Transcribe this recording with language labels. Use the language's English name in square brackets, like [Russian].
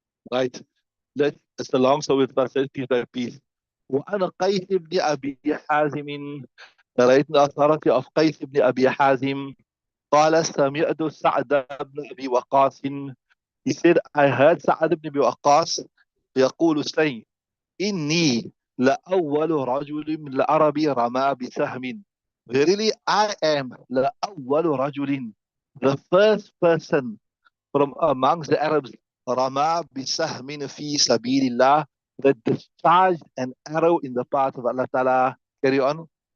[English] Right. It's a long story, but let's piece by piece. [Arabic] وأنا قيس بن أبي حازم, رأيت الأثارة of قيس بن أبي حازم قال سمعت سعد بن أبي وقاص. [English] He said, I heard Sa'ad ibn Abi Waqqas [Arabic] يقول [English] saying, [Arabic] إني لأول رجل من العرب رمى بسهم. [English] Verily, I am [Arabic] لأول رجل, [English] the first person from amongst the Arabs, [Arabic] رمى بسهم في سبيل الله, [English] that discharged an arrow in the path of Allah Ta'ala. Carry on.